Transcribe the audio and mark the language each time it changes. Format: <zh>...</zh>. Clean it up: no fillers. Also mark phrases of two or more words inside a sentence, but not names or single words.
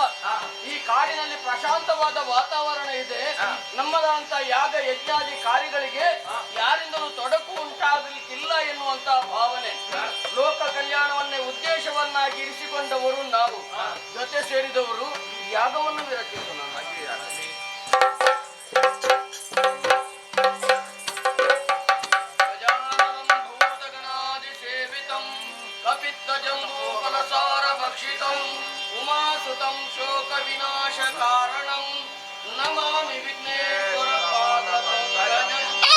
<kn>ಈ ಕಾಡಿನಲ್ಲಿ ಪ್ರಶಾಂತವಾದ ವಾತಾವರಣ ಇದೆ. ನಮ್ಮದಂತ ಯಾಗ ಯಜ್ಞಾದಿ ಕಾರ್ಯಗಳಿಗೆ ಯಾರಿಂದಲೂ ತೊಡಕು ಉಂಟಾಗಲಿಕ್ಕಿಲ್ಲ ಎನ್ನುವಂತ ಭಾವನೆ. ಲೋಕ ಕಲ್ಯಾಣವನ್ನೇ ಉದ್ದೇಶವನ್ನಾಗಿ ಇರಿಸಿಕೊಂಡವರು ನಾವು. ಜೊತೆ ಸೇರಿದವರು ಯಾಗವನ್ನು ವಿರಚಿಸೋಣ.</kn> <sa>उमासुतं शोक विनाश कारणं नमामि विघ्नेश्वर पादपङ्कजं.</sa>